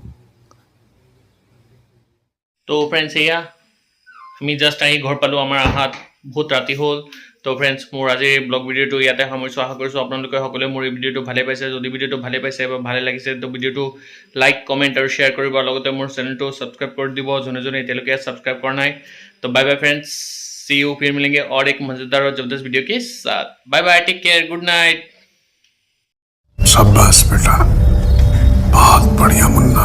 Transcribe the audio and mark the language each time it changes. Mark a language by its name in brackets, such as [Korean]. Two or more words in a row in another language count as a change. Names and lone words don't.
[Assamese] তো ফ্ৰেণ্ডছ এয়া আমি জাষ্ট আহি ঘৰ পালোঁ আমাৰ আহাত বহুত ৰাতি হ'ল তো ফ্ৰেণ্ডছ মোৰ আজিৰ ব্লগ ভিডিঅ'টো ইয়াতে সামৰিছোঁ আশা কৰিছোঁ আপোনালোকে সকলোৱে মোৰ এই ভিডিঅ'টো ভালে পাইছে যদি ভিডিঅ'টো ভালে পাইছে বা ভালে লাগিছে তো ভিডিঅ'টো [English] like comment [Assamese] আৰু শ্বেয়াৰ কৰিব আৰু লগতে মোৰ চেনেলটো ছাবস্ক্ৰাইব কৰি দিব যোনে যোনে এতিয়ালৈকে ছাবস্ক্ৰাইব কৰা নাই तो [English] bye bye friends see you [Hindi] फिर मिलेंगे और एक मजेदार और जबरदस्त वीडियो के साथ [English] bye bye take care good night [Hindi] शाबाश बेटा बहुत बढ़िया